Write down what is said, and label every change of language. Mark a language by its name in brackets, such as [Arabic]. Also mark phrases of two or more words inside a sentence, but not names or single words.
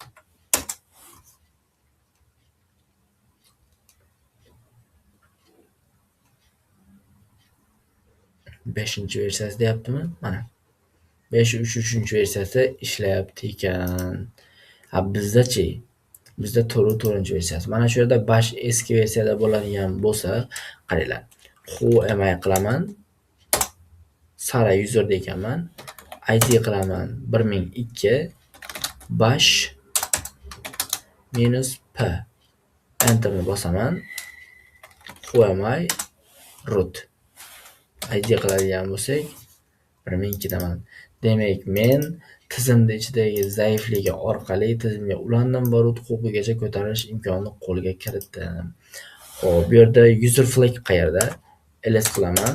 [Uzbek] Beshinchi versiyasi deyaptimi? Mana 5.3 versiyasi ishlayapti ekan. Bizda-chi? Bizda 4.4 versiyasi. Mana shu yerda bash eski versiyada bo'ladigan bo'lsa, qaranglar. [English] Who am I [Uzbek] qilaman? Sara user ekanman. ID qilaman 1002 bash -p. Enterni bosaman. [English] Who am I? root. [Uzbek] ID qiladigan bo'lsak 1002 daman. Demak, men tizimning ichidagi zaifligi orqali tizimga ulandim va root huquqigacha ko'tarilish imkonini qo'lga kiritdim. Xo'p, bu yerda [English] user flag [Uzbek] qayerda? ls qilaman.